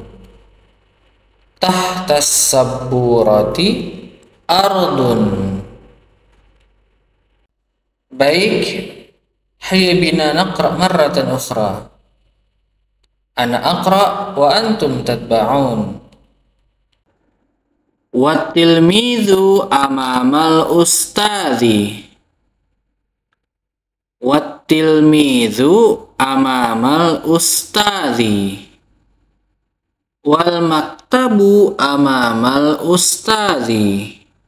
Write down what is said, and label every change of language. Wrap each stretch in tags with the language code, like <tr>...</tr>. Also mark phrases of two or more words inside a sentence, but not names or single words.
<ar>تحت السبورة أرض. Baik, هيا بنا نقرأ مرة أخرى. أنا أقرأ وأنتم تتبعون. والتلميذ أمام الأستاذ. والتلميذ أمام الأستاذ. والمكتب أمام الأستاذ.</ar>